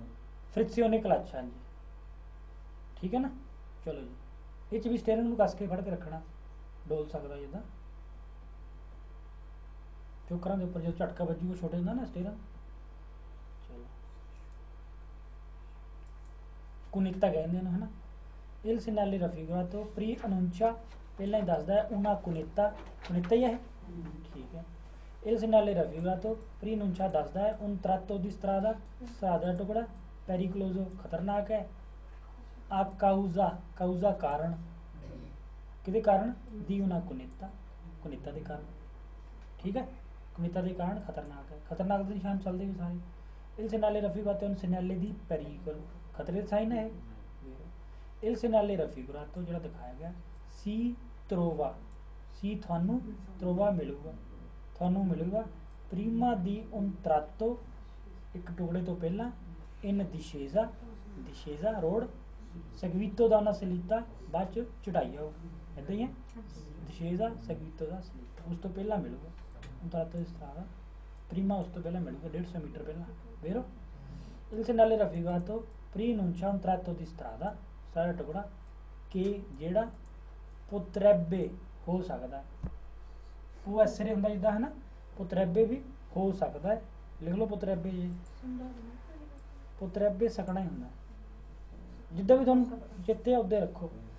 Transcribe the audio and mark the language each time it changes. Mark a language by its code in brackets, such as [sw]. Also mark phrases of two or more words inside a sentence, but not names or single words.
[pa] ਫ੍ਰਿਕਸ਼ਨੇ ਕਲਚ ਹਾਂਜੀ ਠੀਕ ਹੈ ਨਾ ਚਲੋ ਜੀ ਇਹ 'ਚ ਵੀ ਸਟੀਅਰਿੰਗ ਨੂੰ ਕੱਸ ਕੇ ਫੜ ਕੇ ਰੱਖਣਾ ਡੋਲ ਸਕਦਾ ਜਿੱਦਾਂ ਚੋਕਰਾਂ ਦੇ ਉੱਪਰ ਜਦੋਂ ਝਟਕਾ ਵੱਜੂਗਾ ਛੋਟੇ ਹੁੰਦਾ ਨਾ ਸਟੀਅਰਿੰਗ ਚਲੋ ਕੁਨੇਤਾ ਕਹਿੰਦੇ ਨੇ ਹਨਾ [it] il segnale raffigurato pre-annuncia [pa] ਪਹਿਲਾਂ ਹੀ ਦੱਸਦਾ ਹੈ [it] una cunetta [pa] ਹੀ ਹੈ ਠੀਕ ਹੈ [it] il segnale raffigurato pre-annuncia [pa] ਦੱਸਦਾ ਹੈ [it] un tratto di strada [pa] ਦਾ ਟੁਕੜਾ pericoloso ਖਤਰਨਾਕ ਹੈ [it] a causa [pa] ਕਾਰਨ ਕਿਹਦੇ ਕਾਰਨ ਦੀ [it] una cunetta [pa] ਦੇ ਕਾਰਨ ਠੀਕ ਹੈ cunetta ਦੇ ਕਾਰਨ ਖਤਰਨਾਕ ਦੇ ਨਿਸ਼ਾਨ ਚੱਲਦੇ ਵੀ ਸਾਰੇ [it] il segnale raffigurato è un segnale di pericolo [pa] ਖਤਰੇ ਦਾ ਸਾਈਨ ਹੈ [it] il segnale raffigurato [pa] ਜਿਹੜਾ ਦਿਖਾਇਆ ਗਿਆ [it] si trova [pa] ਤੁਹਾਨੂੰ ਮਿਲੂਗਾ [it] prima di un tratto [pa] ਇੱਕ ਟੁਕੜੇ ਤੋਂ ਪਹਿਲਾਂ [it] in discesa road seguito da una salita [pa] ਬਾਅਦ ਚ ਚੜਾਈ ਆਓ ਇਦਾਂ ਹੀ ਹੈ [it] discesa seguito da salita [pa] ਉਸ ਤੋਂ ਪਹਿਲਾਂ ਮਿਲੂਗਾ [it] un tratto di strada prima [pa] ਉਸ ਤੋਂ ਪਹਿਲਾਂ ਮਿਲੂਗਾ 150 ਮੀਟਰ ਪਹਿਲਾਂ vero [it] il segnale raffigurato preannuncia un tratto di strada [pa] ਸਾਰਾ ਟੁਕੜਾ ਕਿ ਜਿਹੜਾ potrebbe ਹੋ ਸਕਦਾ ਉਹ ਐਸਰੇ ਹੁੰਦਾ ਜਿੱਦਾਂ ਹੈ ਨਾ potrebbe ਵੀ ਹੋ ਸਕਦਾ ਹੈ ਲਿਖ ਲਓ potrebbe ਜੀ potrebbe ਸਕਣਾ ਹੀ ਹੁੰਦਾ ਜਿੱਦਾਂ ਵੀ ਤੁਹਾਨੂੰ ਚਿੱਤੇ ਉਹਦੇ ਰੱਖੋ